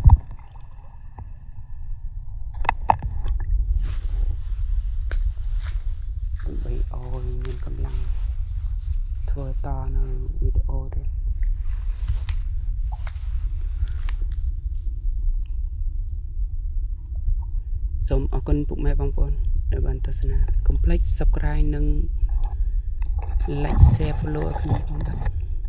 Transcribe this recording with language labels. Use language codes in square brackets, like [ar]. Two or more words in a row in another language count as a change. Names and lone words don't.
[km] ដើម្បីឲ្យមានកម្លាំងធ្វើតនៅវីដេអូទៀត សូមអរគុណពុកម៉ែបងប្អូនដែលបានទស្សនាកុំភ្លេច subscribe និង [en] like share follow [km] ឲ្យខ្ញុំផងបាទ